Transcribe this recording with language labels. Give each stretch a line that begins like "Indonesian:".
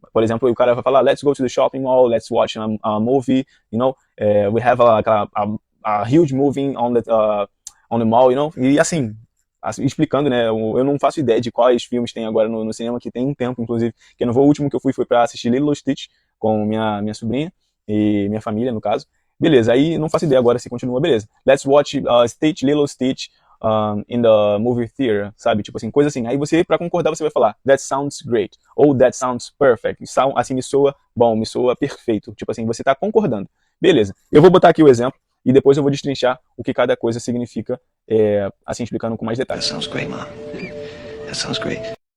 Portuguese: Por exemplo, o cara vai falar,
English: let's go to the shopping mall, let's watch a movie, you know,
Portuguese: we have a huge movie on the mall, you know, e assim, explicando, né, eu não faço ideia de quais filmes tem agora no cinema, que tem um tempo, inclusive, que eu não vou, o último que eu fui foi para assistir Lilo Stitch com minha sobrinha e minha família, no caso. Beleza, aí não faço ideia agora se continua, beleza.
English: Let's watch Lilo Stitch in the movie theater,
Portuguese: sabe? Tipo assim, coisa assim. Aí você, pra concordar, você vai falar
English: that sounds great,
Portuguese: ou
English: that sounds perfect.
Portuguese: Assim, me soa bom, me soa perfeito. Tipo assim, você tá concordando. Beleza, eu vou botar aqui o exemplo e depois eu vou destrinchar o que cada coisa significa, assim, explicando com mais detalhes.
English: That sounds great, Mom. That sounds great.